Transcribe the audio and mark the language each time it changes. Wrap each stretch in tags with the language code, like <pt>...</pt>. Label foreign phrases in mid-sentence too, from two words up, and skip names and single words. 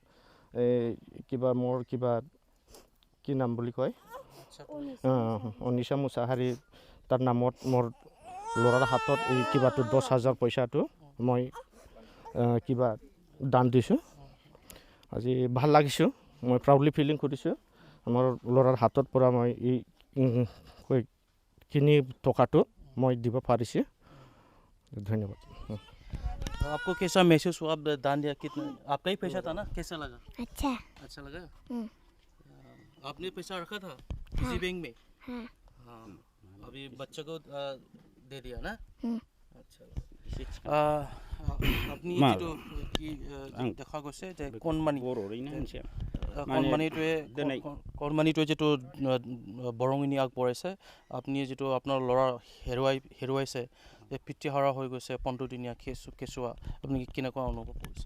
<as>মোৰ কি নাম বুলি কয় অনিশা মুছাহাৰী তাৰ নামত মোৰ ল'ৰাৰ হাতত এই কিবাটো 10,000 পইচাটো মই কিবা দান দিছোঁ আজি ভাল লাগিছোঁ মই</as> <en>proudly feeling</en> <as>কৰিছোঁ আমাৰ ল'ৰাৰ হাতৰ পৰা মই এই খিনি টকাটো মই দিব পাৰিছোঁ धन्यवाद</as> <hi>आपको कैसा महसूस हुआ आप दान दिया कितना आपका ही पैसा था ना कैसा लगा अच्छा लगा आपने पैसा रखा था किसी बैंक में हाँ अभी बच्चे को दे दिया ना अच्छा</hi> <as>আপনি যেটো কি দেখা গৈছে যে কণমানিটোৱে যেটো বৰঙণি আগবঢ়াইছে আপুনি যেটো আপোনাৰ ল'ৰা হেৰুৱাইছে যে পিতৃহাৰা হৈ গৈছে 15 দিনীয়া কেঁচুৱা আপুনি কেনেকুৱা অনুভৱ কৰিছে</as>